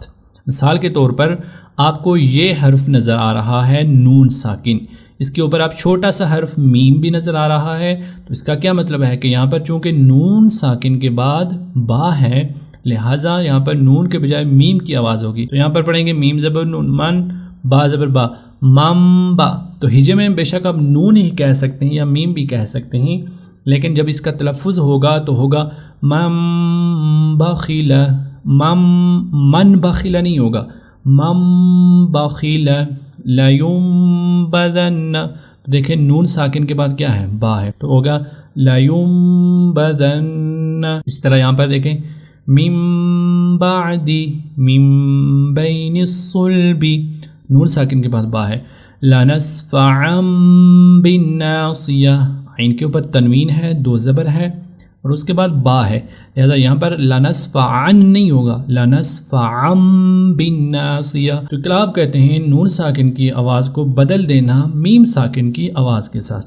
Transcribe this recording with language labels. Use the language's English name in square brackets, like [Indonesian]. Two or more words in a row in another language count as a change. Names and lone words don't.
[Urdu] مثال کے طور پر آپ کو یہ حرف نظر آ رہا ہے نون ساکن، اس کے اوپر آپ چھوٹا سا حرف میم بھی نظر آ رہا ہے، تو اس کا کیا مطلب ہے کہ یہاں پر چونکہ نون ساکن کے بعد با ہے لہٰذا یہاں پر نون کے بجائے میم کی آواز ہوگی۔ تو یہاں پر پڑھیں گے میم زبر نون من، با زبر با، مم با۔ تو ہجے میں بے شک آپ نون ہی کہہ سکتے ہیں یا میم بھی کہہ سکتے ہیں، لیکن جب اس کا تلفظ ہوگا تو ہوگا [Arabic] مم بخیل، من بخیل [Urdu] نہیں ہوگا، [Arabic] مم بخیل لیمبذن۔ [Urdu] دیکھیں نون ساکن کے بعد کیا ہے با ہے، تو ہوگا لیمبذن۔ اس طرح یہاں پر دیکھیں [Arabic] من بعدی من بین الصلب، [Urdu] نون ساکن کے بعد با ہے، [Arabic] لنسفعا بالناصیہ، [Urdu] عین کے اوپر تنوین ہے، دو زبر ہے اور اس کے بعد با ہے، لہذا یہاں پر لنسفعن نہیں ہوگا، [Arabic] لنسفعا بالناصیہ۔ [Urdu] تو اقلاب کہتے ہیں نون ساکن کی آواز کو بدل دینا میم ساکن کی آواز کے ساتھ۔